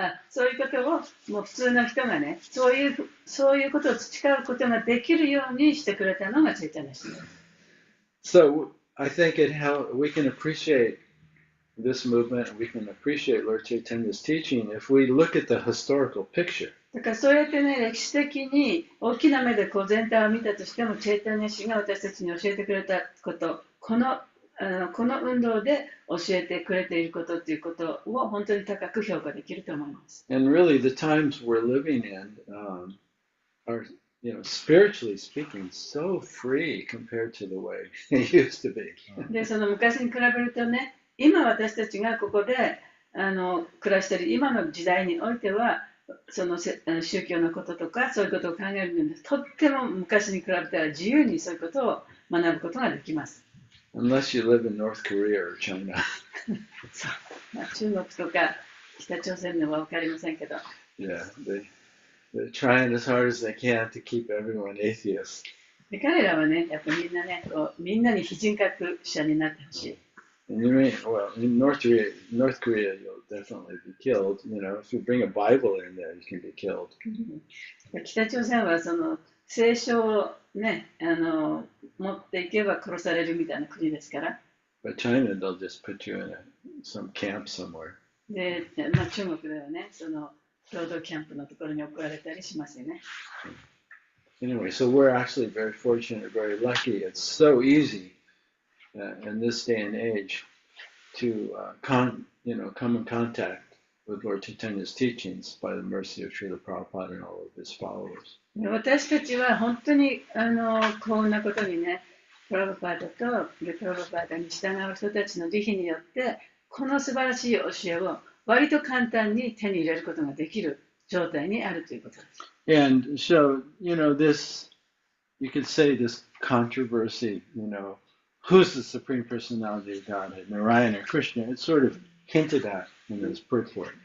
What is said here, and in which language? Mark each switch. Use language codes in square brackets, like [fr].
[ja] そういうことをもう普通の人がね、そういうことを培うことができるようにしてくれたのがチェイタニャ神です。 [en] So I think we can appreciate this movement, we can appreciate Lord Chaitanya's teaching if we look at the historical picture. [ja] だからそうやってね、歴史的に大きな目でこう全体を見たとしても、チェイタニャ神が私たちに教えてくれたこと、この運動で教えてくれていることということを本当に高く評価できると思います。 [en] And really, the times we're living in are, spiritually speaking, so free compared to the way it used to be. [ja] で、その昔に比べるとね、今私たちがここで暮らしている今の時代においては、その宗教のこととかそういうことを考えるのにとっても昔に比べたら自由にそういうことを学ぶことができます。 [en] Unless you live in North Korea or China. [ja] 中国とか北朝鮮のは分かりませんけど。 [en] Yeah, they're trying as hard as they can to keep everyone atheist. [ja] で彼らはね、やっぱりみんなに非人格者になってほしい。 [en] And in North Korea, you'll definitely be killed. If you bring a Bible in there, you can be killed. [ja] 北朝鮮はその聖書をね、持っていけば殺されるみたいな国ですから。 [en] But China, they'll just put you in some camp somewhere. [ja] で、中国ではね、その労働キャンプのところに送られたりしますよね。 [en] Anyway, so we're actually very fortunate, very lucky. It's so easy in this day and age to come in contact with Lord Chaitanya's teachings by the mercy of Srila Prabhupada and all of his followers. [ja] 私たちは本当に幸運なことにね、プラブパーダとプラブパーダに従う人たちの慈悲によってこの素晴らしい教えを割と簡単に手に入れることができる状態にあるということです。 [en] And so, this, you could say this controversy, who's the Supreme Personality of Godhead, Narayana or Krishna? It's sort of hinted at in this purport.